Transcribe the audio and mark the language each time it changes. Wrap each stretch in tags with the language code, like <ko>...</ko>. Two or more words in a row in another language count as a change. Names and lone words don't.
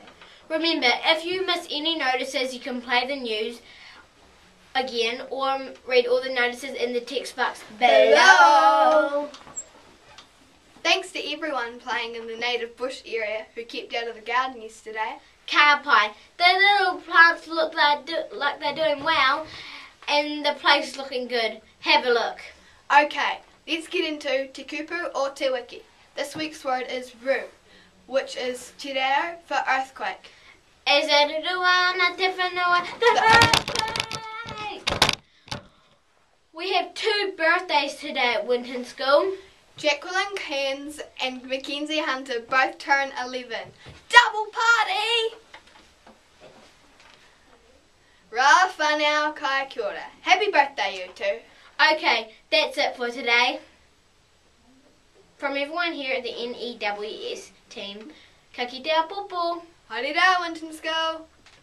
<en>Remember, if you miss any notices, you can play the news again or read all the notices in the text box below. Thanks to everyone playing in the native bush area who kept out of the garden yesterday.</en> <mi>Ka pai.</mi> <en>The little plants look like they're doing well and the place is looking good. Have a look. Okay, let's get into Te Kupu or Te Wiki. This week's word is ru, which is</en> <mi>te reo</mi> <en>for earthquake. Is it</en> <mi>Ruana Te Whenua?</mi> <en>The birthday! We have 2 birthdays today at Winton School. Jacqueline Cairns and Mackenzie Hunter both turn 11. Double party!</en> <mi>Ra whanau kai kia ora.</mi> <en>Happy birthday, you two. Okay, that's it for today. From everyone here at the NEWS team,</en> <mi>ka kite a popo. Haere rā, Winton School.</mi>